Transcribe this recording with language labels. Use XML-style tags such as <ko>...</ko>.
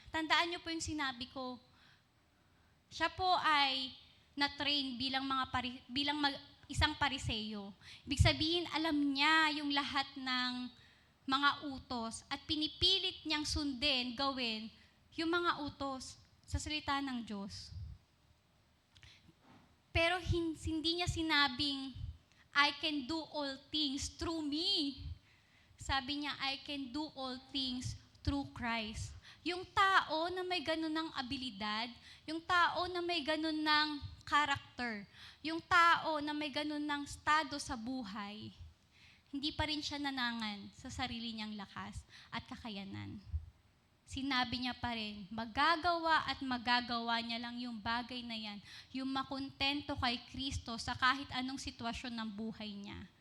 <tl>Tandaan niyo po yung sinabi ko. Siya po ay na-train bilang isang pariseyo. Ibig sabihin, alam niya yung lahat ng mga utos at pinipilit niyang sundin, gawin yung mga utos sa salita ng Diyos. Pero hindi niya sinabing,</tl> <en>I can do all things through me.</en> <tl>Sabi niya,</tl> <en>I can do all things through Christ.</en> <tl>Yung tao na may ganun ng abilidad, yung tao na may ganun ng character, yung tao na may ganun ng estado sa buhay, hindi pa rin siya nanangan sa sarili niyang lakas at kakayanan. Sinabi niya pa rin, magagawa niya lang yung bagay na yan, yung makontento kay Kristo sa kahit anong sitwasyon ng buhay niya.</tl>